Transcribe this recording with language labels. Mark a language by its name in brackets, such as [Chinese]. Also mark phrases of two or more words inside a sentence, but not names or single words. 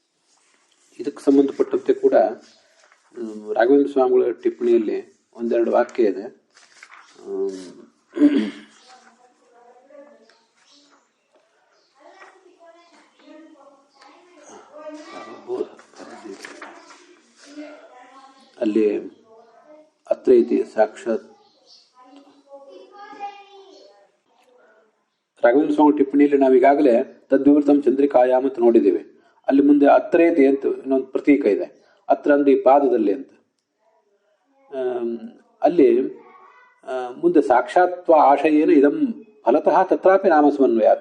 [Kannada] ಇದಕ್ಕೆ ಸಂಬಂಧಪಟ್ಟಂತೆ ಕೂಡ ರಾಘವೇಂದ್ರ ಸ್ವಾಮಿಗಳ ಟಿಪ್ಪಣಿಯಲ್ಲಿ ಒಂದೆರಡು ವಾಕ್ಯ ಇದೆ. ಅಲ್ಲಿ [Sanskrit] ಅತ್ರ ಇತಿ [Kannada] ಸಾಕ್ಷಾತ್ ರಾಘವೇಂದ್ರ ಸ್ವಾಮಿ ಟಿಪ್ಪಣಿಯಲ್ಲಿ ನಾವೀಗಾಗಲೇ [Sanskrit] ತದ್ವಿವೃತಂ ಚಂದ್ರಿಕಾಯಾಮ್ [Kannada] ಅಂತ ನೋಡಿದ್ದೀವಿ. ಅಲ್ಲಿ ಮುಂದೆ ಅತ್ರೇತಿ ಅಂತ ಇನ್ನೊಂದು ಪ್ರತೀಕ ಇದೆ. ಅತ್ರ ಅಂದ್ರೆ ಈ ಪಾದದಲ್ಲಿ ಅಂತ. ಅಲ್ಲಿ ಮುಂದೆ [Sanskrit] ಸಾಕ್ಷಾತ್ವ ಆಶಯೇನ ಇದಂ ಫಲತಃ ತತ್ರಾಪಿ ನಾಮ ಸಮನ್ವಯಾತ್.